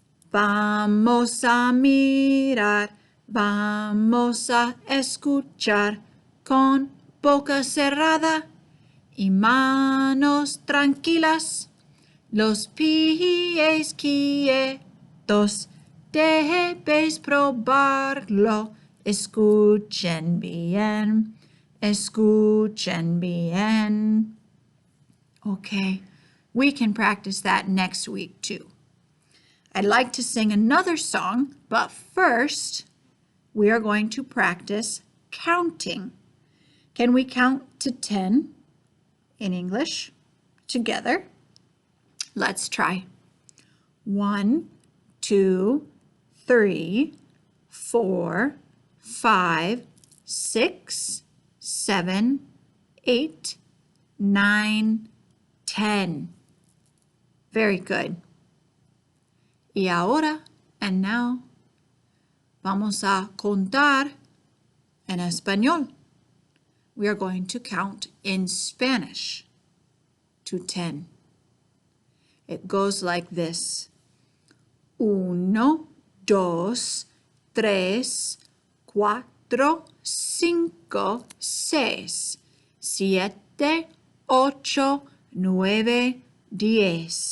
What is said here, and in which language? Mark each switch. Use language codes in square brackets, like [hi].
[es] Vamos a mirar, vamos a escuchar con boca cerrada y manos tranquilas, los pies quietos, debéis probarlo. Escuchen bien, escuchen bien. [en] Okay, we can practice that next week too. I'd like to sing another song, but first we are going to practice counting. Can we count to 10 in English together? Let's try. 1, 2, 3, 4, 5, 6, 7, 8, 9, 10. Very good. [es] Y ahora, [en] and now, [es] vamos a contar en español. [en] We are going to count in Spanish to 10. It goes like this. 1, 2, 3, 4, 5, 6, 7, 8, 9, 10.